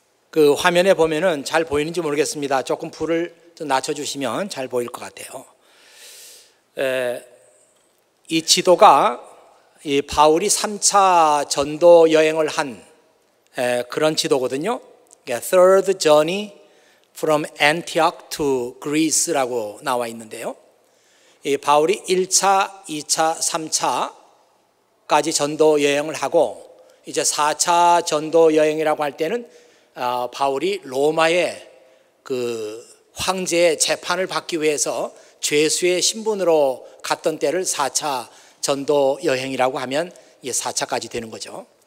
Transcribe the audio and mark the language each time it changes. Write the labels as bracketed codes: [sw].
[ko] 그 화면에 보면은 잘 보이는지 모르겠습니다. 조금 불을 좀 낮춰주시면 잘 보일 것 같아요. 이 지도가 이 바울이 3차 전도 여행을 한 그런 지도거든요. [en] Third Journey from Antioch to Greece 라고 나와 있는데요. [ko] 이 바울이 1차, 2차, 3차까지 전도 여행을 하고 이제 4차 전도 여행이라고 할 때는 바울이 로마의 그 황제의 재판을 받기 위해서 죄수의 신분으로 갔던 때를 4차 전도 여행이라고 하면 이게 4차까지 되는 거죠.